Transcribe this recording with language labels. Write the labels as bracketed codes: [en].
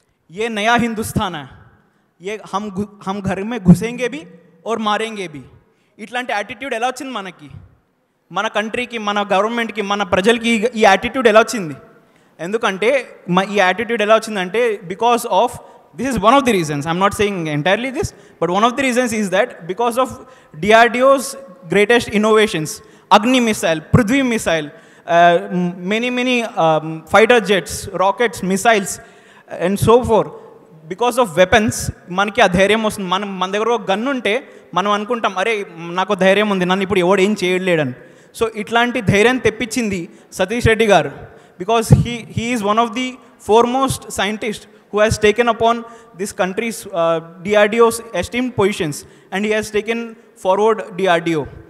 [hi] ఏ నయా హిందుస్థాన్ ఏ హమ్ ఘర్ మే ఘుసేంగే భీ और మారేంగే భీ. [te] ఇట్లాంటి యాటిట్యూడ్ ఎలా వచ్చింది మనకి, మన కంట్రీకి, మన గవర్నమెంట్కి, మన ప్రజలకి ఈ యాటిట్యూడ్ ఎలా వచ్చింది? ఎందుకంటే ఈ యాటిట్యూడ్ ఎలా వచ్చిందంటే [en] Because of this is one of the reasons. I'm not saying entirely this, but one of the reasons is that because of DRDO's greatest innovations, Agni missile, Prithvi missile, many fighter jets, rockets, missiles, and so forth. Because of weapons, [te] మనకి ఆ ధైర్యం వస్తుంది. మన దగ్గర ఒక gun ఉంటే మనం అనుకుంటాం, అరే నాకు ధైర్యం ఉంది, నన్ను ఇప్పుడు ఎవడు ఏం చేయలేడని. సో ఇట్లాంటి ధైర్యం తెప్పించింది సతీష్ రెడ్డి గారు. [en] Because he is one of the foremost scientists who has taken upon this country's DRDO's esteemed positions, and he has taken forward DRDO.